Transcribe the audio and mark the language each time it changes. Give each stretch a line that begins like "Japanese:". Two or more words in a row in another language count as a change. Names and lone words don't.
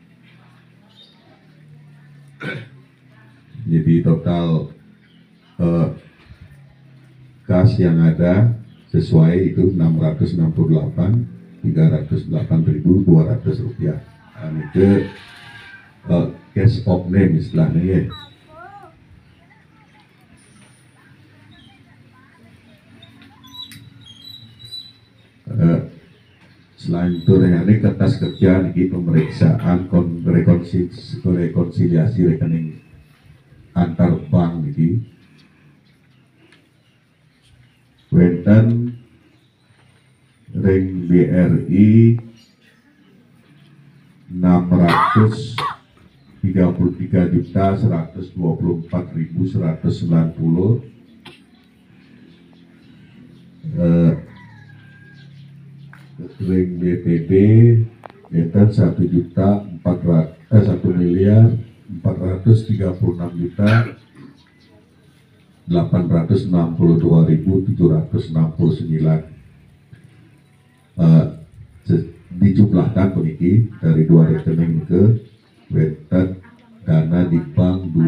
Indonesian: Jadi total kas yang ada sesuai itu 668.308.200 rupiah. Nah, itu
English: cash of name
Indonesian: istilahnya ya. Selain itu ini kertas kerja ini pemeriksaan rekonsiliasi rekening antar bank ini
Balinese: wenten ring BRI 633.124.190 ring BPD wenten
Indonesian: 1.432.769 dijumlahkan peniki dari dua rekening ke wenten dana di bank